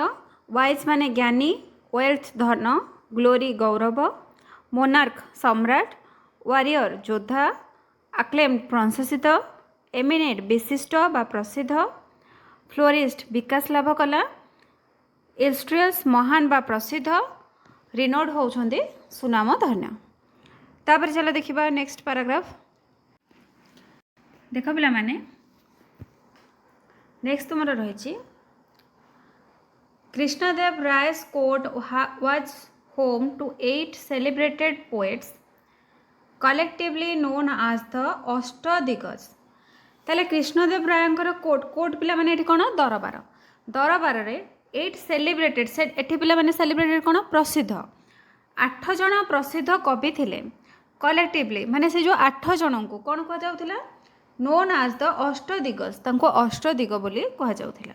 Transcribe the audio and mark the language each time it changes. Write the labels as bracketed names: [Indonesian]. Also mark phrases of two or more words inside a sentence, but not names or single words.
[Odia] ୱାଇଜ୍ ମାନେ ଜ୍ଞାନୀ, ୱେଲ୍ଥ ଧନ, ଗ୍ଲୋରି ଗୌରବ, ମୋନାର୍କ ସମ୍ରାଟ, ୱାରିୟର ଯୋଦ୍ଧା, ଆକ୍ଲେମ୍ଡ ପ୍ରଶଂସିତ, ଏମିନେଟ୍ ବିଶିଷ୍ଟ ବା ପ୍ରସିଦ୍ଧ, ଫ୍ଲୋରିଷ୍ଟ ବିକାଶ ଲାଭ କଲା, ଇଲଷ୍ଟ୍ରିୟସ୍ ମହାନ ବା ପ୍ରସିଦ୍ଧ, ରିନୋଡ୍ ହେଉଛନ୍ତି ସୁନାମ ଧନ୍ୟ। ତାପରେ ଚାଲ ଦେଖିବା ନେକ୍ସଟ ପାରାଗ୍ରାଫ। ଦେଖ ପିଲାମାନେ ନେକ୍ସଟ ତୁମର ରହିଛି କୃଷ୍ଣଦେବ ରାୟ [English] 's court was home to 8 celebrated poets collectively known as the [Odia] ଅଷ୍ଟଦିଗ୍ଗଜ। ତାହେଲେ କୃଷ୍ଣଦେବ ରାୟଙ୍କର କୋର୍ଟ ପିଲାମାନେ ଏଠି କ'ଣ ଦରବାର, ଦରବାରରେ 8 ସେଲିବ୍ରେଟେଡ୍, ଏଠି ପିଲାମାନେ ସେଲିବ୍ରେଟେଡ୍ କ'ଣ ପ୍ରସିଦ୍ଧ, 8 ଜଣ ପ୍ରସିଦ୍ଧ କବି ଥିଲେ। କଲେକ୍ଟିଭଲି ମାନେ ସେ ଯେଉଁ 8 ଜଣଙ୍କୁ କ'ଣ କୁହାଯାଉଥିଲା [English] known as the [Odia] ଅଷ୍ଟଦିଗ୍ଗଜ, ତାଙ୍କୁ ଅଷ୍ଟଦିଗ ବୋଲି କୁହାଯାଉଥିଲା।